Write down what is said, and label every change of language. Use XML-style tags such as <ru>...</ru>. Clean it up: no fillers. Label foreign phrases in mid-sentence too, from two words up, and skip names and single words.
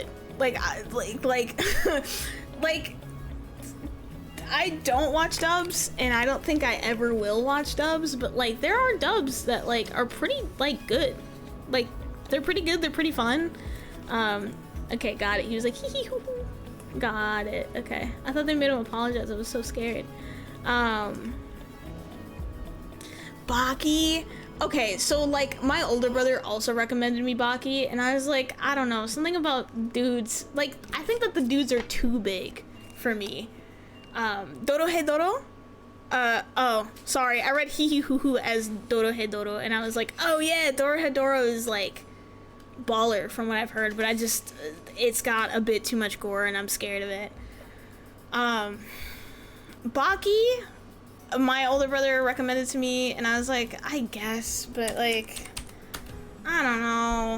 <en>Like like I don't watch dubs and I don't think I ever will watch dubs, but like there are dubs that like are pretty like good. Like they're pretty good, they're pretty fun. Okay, got it. He was like, hee hee hoo hoo. Got it. Okay. I thought they made him apologize. I was so scared. Baki. Okay, so like my older brother also recommended me Baki and I was like, I don't know, something about dudes. Like I think that the dudes are too big for me. Dorohedoro? Oh, sorry. I read hee hee hoo hoo as Dorohedoro and I was like, oh yeah, Dorohedoro is like baller from what I've heard, but it's got a bit too much gore and I'm scared of it. Baki, my older brother recommended to me and I was like, I guess, but like, I don't know.</en>